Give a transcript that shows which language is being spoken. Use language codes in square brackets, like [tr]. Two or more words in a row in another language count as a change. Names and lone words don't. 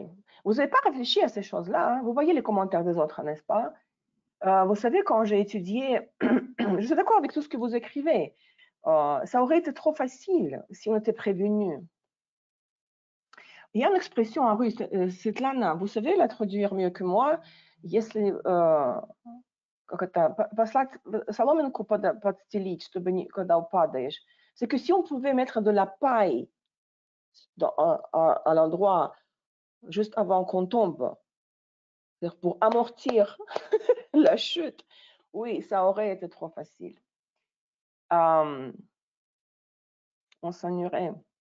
[fr] Vous n'avez pas réfléchi à ces choses-là, hein? Vous voyez les commentaires des autres, n'est-ce pas? Vous savez, quand j'ai étudié, je suis d'accord avec tout ce que vous écrivez. Ça aurait été trop facile si on était prévenu. Il y a une expression en russe, Svetlana, vous savez la traduire mieux que moi. [ru] Если как это, послать соломинку подстелить, чтобы когда упадаешь. [fr] C'est que si on pouvait mettre de la paille à l'endroit juste avant qu'on tombe, c'est-à-dire pour amortir la chute, oui, ça aurait été trop facile. On s'ennuierait.